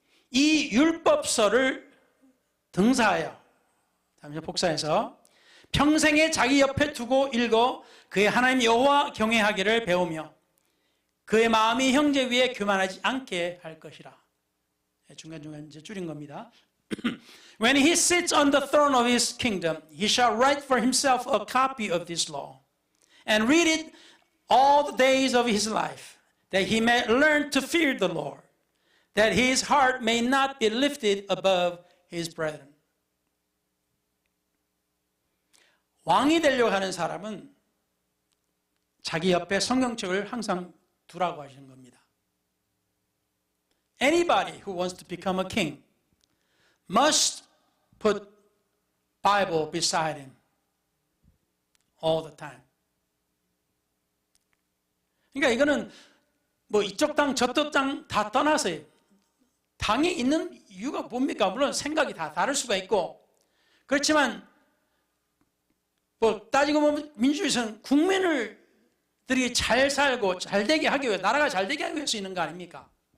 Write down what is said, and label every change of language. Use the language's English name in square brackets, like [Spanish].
[Korean] 이 율법서를 등사하여, 다음에 복사해서 평생에 자기 옆에 두고 읽어 그의 하나님 여호와 경외하기를 배우며 그의 마음이 형제 위에 교만하지 않게 할 것이라. 중간중간 이제 줄인 겁니다. [English] When he sits on the throne of his kingdom, he shall write for himself a copy of this law and read it all the days of his life, that he may learn to fear the Lord, that his heart may not be lifted above his brethren. [Korean] 왕이 되려고 하는 사람은 자기 옆에 성경책을 항상 두라고 하시는 겁니다. [English] Anybody who wants to become a king must put Bible beside him all the time. [Korean] 그러니까 이거는 뭐 이쪽 당 저쪽 당 다 떠나서요. 당에 있는 이유가 뭡니까? 물론 생각이 다 다를 수가 있고, 그렇지만 뭐 따지고 보면 민주주의는 국민들이 잘 살고 잘 되게 하기 위해, 나라가 잘 되게 하기 위해서 있는 거 아닙니까?